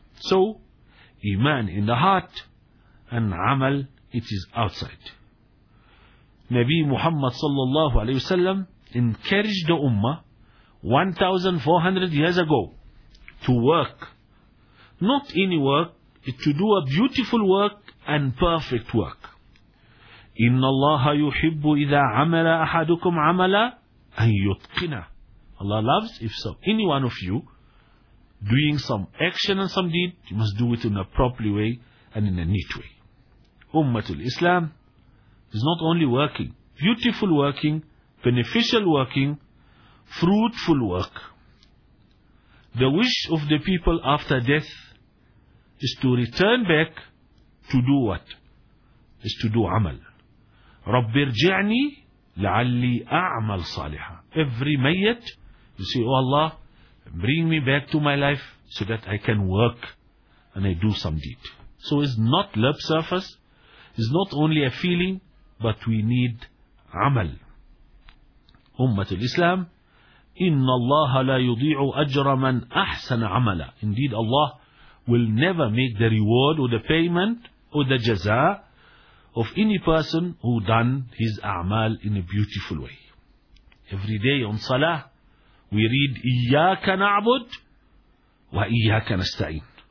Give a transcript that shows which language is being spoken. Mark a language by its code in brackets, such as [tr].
[en] So, iman in the heart and amal, it is outside. Nabi Muhammad sallallahu alayhi wa sallam encouraged the ummah 1400 years ago to work. Not any work, to do a beautiful work and perfect work. [ar] إن الله يحب إذا عمل أحدكم عملا أن يتقنه. [en] Allah loves if so any one of you doing some action and some deed, you must do it in a properly way and in a neat way. Ummatul Islam is not only working, beautiful working, beneficial working, fruitful work. The wish of the people after death is to return back to do what? Is to do amal. [ar] رَبِّ ارْجِعْنِي لَعَلِّي أَعْمَلْ صَالِحًا. [en] Every mayyat, you say, oh Allah, bring me back to my life so that I can work and I do some deed. So it's not lip service, it's not only a feeling, but we need amal. [ar] Ummatul Islam, إِنَّ اللَّهَ لَا يُضِيعُ أَجْرَ مَنْ أَحْسَنَ عَمَلًا. [en] Indeed, Allah will never make the reward or the payment or the jaza of any person who done his a'mal in a beautiful way. Every day on salah, we read, [ar] إِيَّاكَ نَعْبُدْ وَإِيَّاكَ نَسْتَعِينَ.